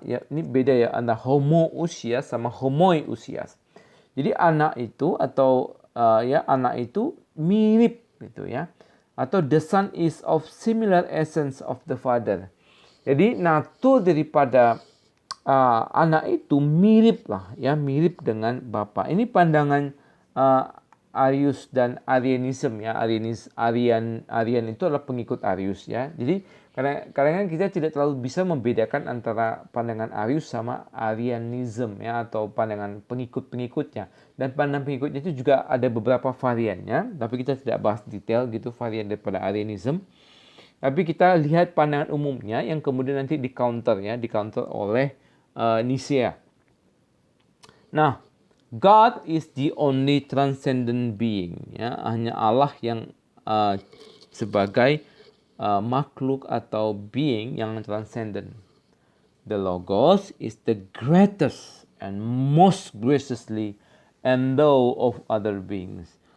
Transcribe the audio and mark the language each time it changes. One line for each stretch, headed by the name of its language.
Indonesian: Ya, ini beda ya, antara homo usias sama homoi usias. Jadi anak itu atau anak itu mirip gitu ya.
English: Atau the son is of similar essence of the father.
Indonesian: Jadi natur daripada anak itu mirip lah ya, mirip dengan Bapa. Ini pandangan Arius dan Arianism ya. Arian itu adalah pengikut Arius ya. Jadi kadang-kadang kita tidak terlalu bisa membedakan antara pandangan Arius sama Arianism ya, atau pandangan pengikut-pengikutnya. Dan pandangan pengikutnya itu juga ada beberapa variannya, tapi kita tidak bahas detail gitu varian daripada Arianism. Tapi kita lihat pandangan umumnya yang kemudian nanti di-counter oleh Nicea.
English: Nah, God is the only transcendent being.
Indonesian: Ya, hanya Allah yang sebagai makhluk atau being yang transcendent.
English: The Logos is the greatest and most graciously endowed of other beings.